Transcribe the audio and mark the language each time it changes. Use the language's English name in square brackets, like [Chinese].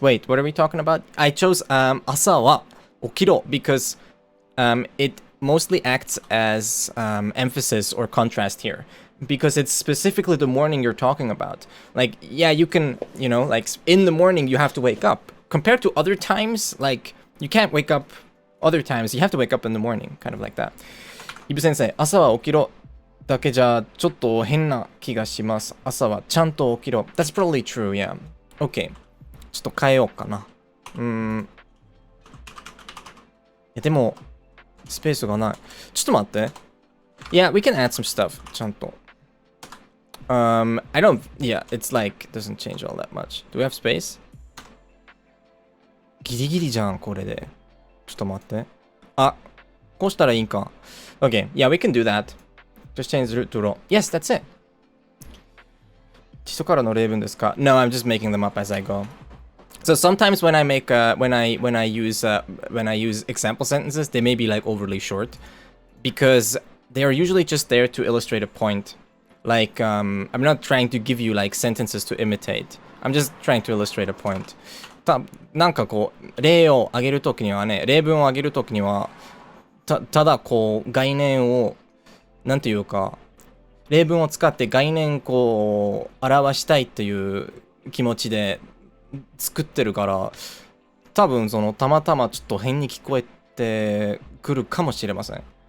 [English] Wait, what are we talking about? I chose [Japanese] asa wa okiro [English] because it mostly acts as emphasis or contrast here. Because it's specifically the morning you're talking about. Like, yeah, you can, like, in the morning you have to wake up. Compared to other times, like, you can't wake up other times. You have to wake up in the morning, kind of like that. [Japanese] Ibu sensei, 朝は起きろだけじゃちょっと変な気がします。朝はちゃんと起きろ。 [English] That's probably true, yeah. Okay. [Japanese] ちょっと変えようかな。でも、スペースがない。ちょっと待って。 [English] Yeah, we can add some stuff. [Japanese] ちゃんと。 [English] I don't, yeah, it's like, doesn't change all that much. Do we have space? [Japanese] ギリギリじゃん、これで。ちょっと待って。あ、こうしたらいいんか。 [English] Okay, yeah, we can do that. Just change the root to ro. Yes, that's it. [Japanese] 基礎からの例文ですか? [English] No, I'm just making them up as I go. So sometimes when I make, when I use example sentences, they may be like overly short. Because they are usually just there to illustrate a point. Like, I'm not trying to give you like sentences to imitate. I'm just trying to illustrate a point. [Japanese] なんかこう、例を挙げるときにはね、例文を挙げるときには、ただこう、概念を、なんていうか、例文を使って概念こう、表したいっていう気持ちで作ってるから、多分たまたまちょっと変に聞こえてくるかもしれません。